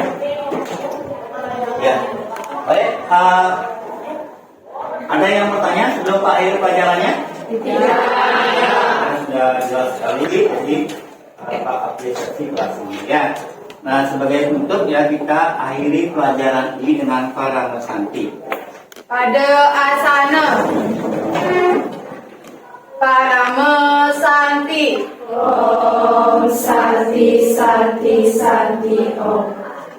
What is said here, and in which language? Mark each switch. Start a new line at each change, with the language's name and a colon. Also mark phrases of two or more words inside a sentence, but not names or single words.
Indonesian: Ya, baik. Ada yang bertanya sebelum Pak akhir pelajarannya? Tidak. Sudah jelas sekali. Jadi Pak apresiasi kelas ini ya. Nah, sebagai penutup ya kita akhiri pelajaran ini dengan Parama Santi. Pada asana. Parama Santi.
Sanskrit: Om Santi Santi Santi Om.